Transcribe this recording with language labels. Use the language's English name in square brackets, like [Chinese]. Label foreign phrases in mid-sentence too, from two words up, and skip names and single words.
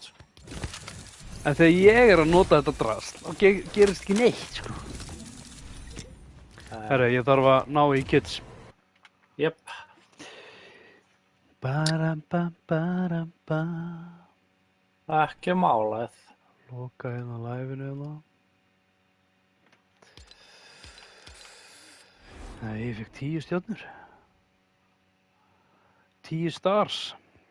[Icelandic] En þegar ég er að nota þetta drast, þá gerist ekki neitt, sko. Herra, ég þarf að ná í kids. Jöp. Ba-ram-ba-ba-ram-ba. Ekki málað. Loka hérna live-inu hérna. Nei, ég fekk 10 stjörnur. [English] 10 stars.